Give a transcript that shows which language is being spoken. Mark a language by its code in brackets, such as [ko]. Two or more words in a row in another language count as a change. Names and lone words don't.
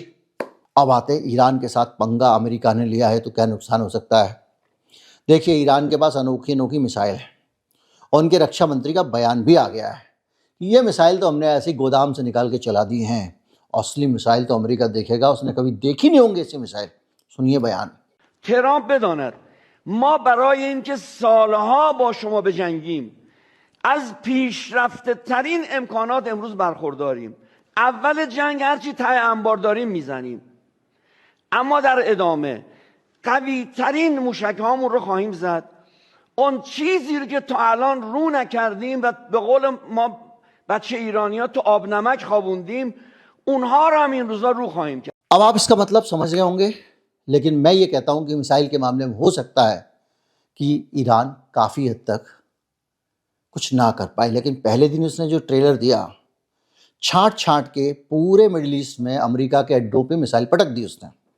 [hi] अब आते ईरान के साथ पंगा अमेरिका ने लिया है तो क्या नुकसान हो सकता है। देखिए, ईरान के पास अनोखी अनोखी मिसाइल है और उनके रक्षा मंत्री का बयान भी आ गया है कि ये मिसाइल तो हमने ऐसे गोदाम से निकाल के चला दी हैं, असली मिसाइल तो अमेरिका देखेगा, उसने कभी देखी नहीं होंगे ऐसी मिसाइल। सुनिए बयान। [fa] ترامپ بداند ما برای اینکه سالها با شما بجنگیم از پیشرفته ترین امکانات امروز برخورداریم. اول جنگ هرچی ته انبار داریم میزنیم، اما در ادامه قوی ترین موشک هامون رو خواهیم زد. اون چیزی رو که تا الان رو نکردیم و به قول ما بچه ایرانی ها تو آب نمک خوابوندیم، اونها رو هم این روزا رو خواهیم کرد. [hi] अब आप इसका मतलब समझ गए होंगे, लेकिन मैं ये कहता हूं कि मिसाइल के मामले में हो सकता है कि ईरान काफ़ी हद तक कुछ ना कर पाए, लेकिन पहले दिन उसने जो ट्रेलर दिया, छांट छांट के पूरे मिडिल ईस्ट में अमेरिका के अड्डों पे मिसाइल पटक दी उसने।